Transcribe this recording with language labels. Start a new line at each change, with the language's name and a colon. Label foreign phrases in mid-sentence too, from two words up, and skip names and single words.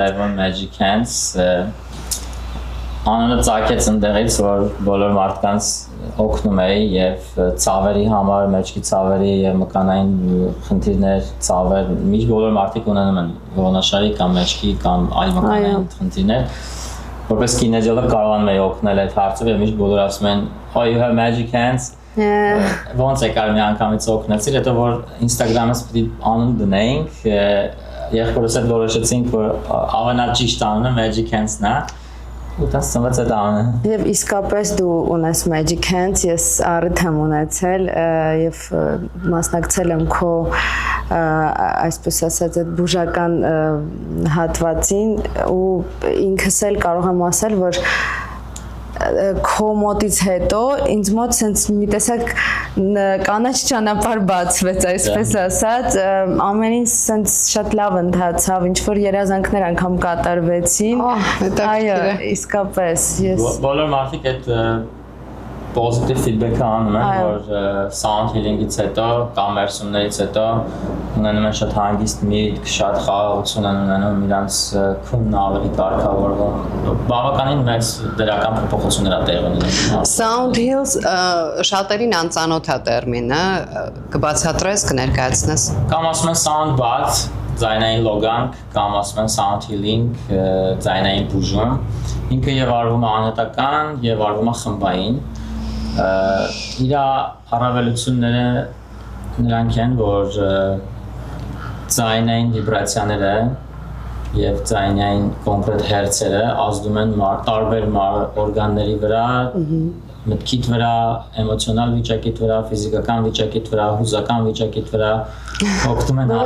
Armenian: Levon Magic Hands անունը ծագեց ընդեղից, որ բոլոր մարդկանց օգնում էի եւ ծավերի համար, մեջքի ծավերի եւ մկանային խնդիրներ, ծավեր, միշտ բոլոր մարդիկ ունենում են ողնաշարի կամ մեջքի կամ այլ մկանային խնդիրներ որպես կինեզիոլոգ կարողանում եմ օգնել այդ հարցով եւ միշտ բոլորը ասում են
English: oh you have magic hands
Armenian: ոնց է կարող մի անգամից օգնեցիր հետո որ Instagram-ից պիտի անուն դնեինք եղբորս հետ որոշեցինք որ ավանաճիշտ անունը
English: magic hands-ն
Armenian: է ու դա ծնված այդ անունը եւ իսկապես դու ունես
English: magic hands
Armenian: ես առիթ եմ ունեցել եւ մասնակցել եմ քո այսպես ասած այդ բուժական հատվածին ու ինքս էլ կարող եմ ասել որ քո մոտից հետո ինձ մոտ sense մի տեսակ կանաչ ճանապարհ բացվեց այսպես ասած ամեն ինչ sense շատ լավ ընթացավ ինչ որ երազանքներ անգամ կատարվեցին այո իսկապես ես բոլոր մարդիկ այդ
English: positive feedback-ը
Armenian: անում են, որ
English: sound healing-ից
Armenian: հետո, կամ վերսումներից հետո ունենում են շատ հանգիստ միտք, շատ խաղաղություն են ունենում, իրանց քունն ավելի կարգավորվում, բավականին մեծ դրական փոփոխություններ է տեղի ունենում։
English: Sound heals
Armenian: շատերին անծանոթ է տերմինը, կբացատրես, կներկայացնես։ Կամ ասում են
English: sound bath,
Armenian: ձայնային լոգանք, կամ ասում են
English: sound healing,
Armenian: ձայնային բուժում, ինքը եւ արվում է անհատական, եւ արվում է խմբային իր առավելությունները նրանք են, որ ձայնային վիբրացիաները եւ ձայնային կոնկրետ հերցերը ազդում են տարբեր օրգանների վրա, մտքիդ վրա, էմոցիոնալ վիճակիդ վրա, ֆիզիկական վիճակիդ վրա, հուզական վիճակիդ վրա, օգնում են